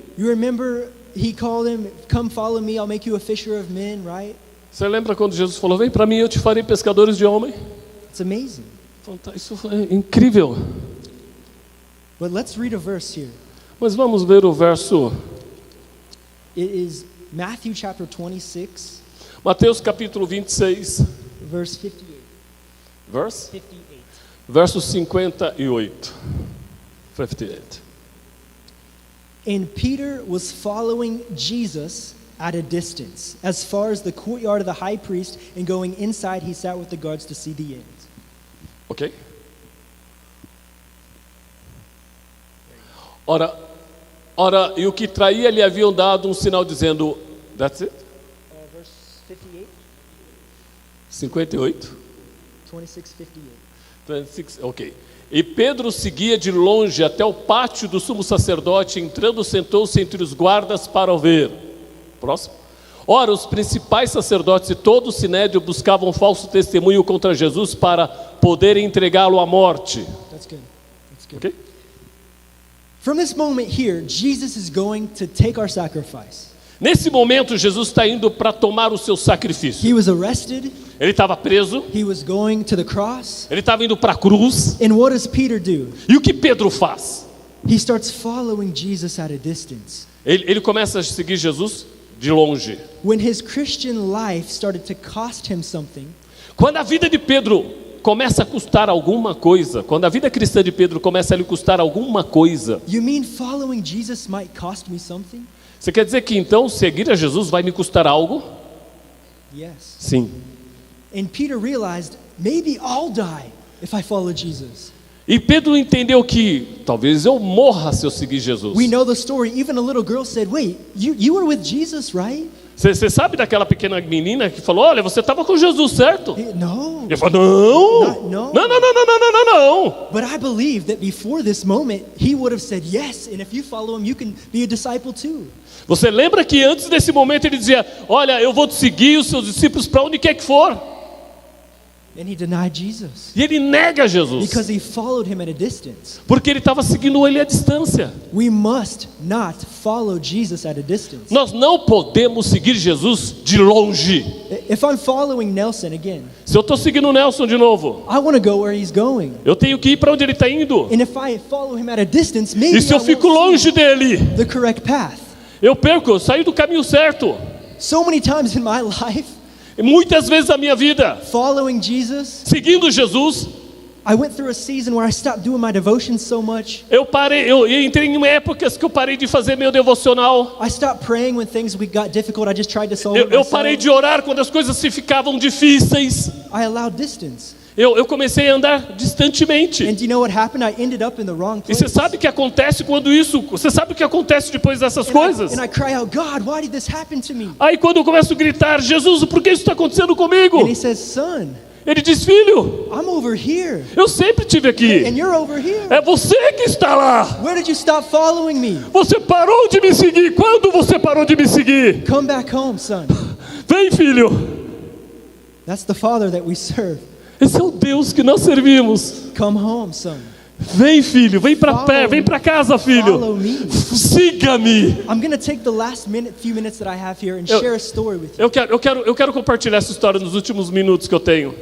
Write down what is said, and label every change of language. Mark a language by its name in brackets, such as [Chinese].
[English] You remember he called him, come follow me, I'll make you a fisher of men, right? [Portuguese] Você lembra quando Jesus falou: vem para mim, eu te farei pescadores de homem? [English] It's amazing. [Portuguese] Isso foi incrível. [English] But let's read a verse here. [Portuguese] Mas vamos ver o verso. [English] It is Matthew chapter 26, [Portuguese] Mateus capítulo 26, [English] verse 58. verse? 58. [Portuguese] Verso 58. 58. [English] And Peter was following Jesus at a distance, as far as the courtyard of the high priest, and going inside, he sat with the guards to see the end. Ok? [Portuguese] Ora, e o que traía lhe haviam dado um sinal dizendo, [English] that's it? Verse 58, 58? 26, 58. 26, ok. [Portuguese] E Pedro seguia de longe até o pátio do sumo sacerdote, entrando, sentou-se entre os guardas para o ver. Próximo. Ora, os principais sacerdotes e todo o sinédrio buscavam um falso testemunho contra Jesus para poderem entregá-lo à morte. [English] That's good. That's good. Ok? From this moment here, Jesus is going to take our sacrifice. [Portuguese] Nesse momento, Jesus está indo para tomar o seu sacrifício. [English] He was arrested. [Portuguese] Ele estava preso, [English] He was going to the cross. [Portuguese] ele estava indo para a cruz. [English] And what does Peter do? [Portuguese] E o que Pedro faz? [English] He starts following Jesus at a distance. [Portuguese] Ele começa a seguir Jesus de longe. [English] When his Christian life started to cost him something, [Portuguese] Quando a vida de Pedro começa a custar alguma coisa, quando a vida cristã de Pedro começa a lhe custar alguma coisa, [English] you mean following Jesus might cost me something? [Portuguese] você quer dizer que então seguir a Jesus vai me custar algo? [English] Yes. [Portuguese] Sim. [English] And Peter realized, maybe I'll die if I follow Jesus. [Portuguese] E Pedro entendeu que talvez eu morra se eu seguir Jesus. [English] We know the story. Even a little girl said, wait, you were with Jesus, right? [Portuguese] Você sabe daquela pequena menina que falou, olha, você estava com Jesus, certo? [English] No. [Portuguese] Ele falou, não. [English] No. [Portuguese] Não. [English] But I believe that before this moment, he would have said yes. And if you follow him, you can be a disciple too. [Portuguese] Você lembra que antes desse momento ele dizia, olha, eu vou te seguir os seus discípulos para onde quer que for. [English] And he denied Jesus. [Portuguese] E ele nega Jesus. [English] Because he followed him at a distance. [Portuguese] Porque ele estava seguindo ele à distância. [English] We must not follow Jesus at a distance. [Portuguese] Nós não podemos seguir Jesus de longe. [English] If I'm following Nelson again, [Portuguese] Se eu estou seguindo o Nelson de novo, [English] I want to go where he's going. [Portuguese] eu tenho que ir para onde ele está indo. [English] And if I follow him at a distance, maybe [Portuguese] E se eu [English] I [Portuguese] fico [English] won't [Portuguese] longe [English] see [Portuguese] dele, [English] the correct path. [Portuguese] eu perco, eu saio do caminho certo. [English] So many times in my life, [Portuguese] E muitas vezes na minha vida, [English] following Jesus, [Portuguese] seguindo Jesus, [English] I went through a season where I stopped doing my devotions so much. [Portuguese] eu entrei em épocas que eu parei de fazer meu devocional. [English] I stopped praying when things got difficult. I just tried to solve it [Portuguese] Eu parei [English] myself. [Portuguese] de orar quando as coisas se ficavam difíceis. [English] I allowed distance. [Portuguese] Eu comecei a andar distantemente. [English] And do you know what happened? I ended up in the wrong [Portuguese] E [English] place. [Portuguese] você sabe o que acontece quando isso? Você sabe o que acontece depois dessas coisas? [English] And I cry out, God, why did this happen to me? [Portuguese] Aí quando eu começo a gritar, Jesus, por que isso está acontecendo comigo? [English] And he says, son, [Portuguese] Ele diz, filho, [English] I'm over here. [Portuguese] eu sempre estive aqui. [English] And you're over here. [Portuguese] É você que está lá. [English] Where did you stop following me? [Portuguese] Você parou de me seguir. Quando você parou de me seguir? [English] Come back home, son. [Portuguese] Vem, filho. [English] That's the Father that we serve. [Portuguese] Esse é o Deus que nós servimos. [English] Come home, son. [Portuguese] Vem, filho, vem para [English] Follow [Portuguese] pé, vem [English] me. [Portuguese] para casa, filho. [English] Follow me. [Portuguese] Siga-me. [English] I'm going to take the last few minutes that I have here and [Portuguese] Eu- [English] share a story with you. [Portuguese] Eu quero compartilhar essa história nos últimos minutos que eu tenho.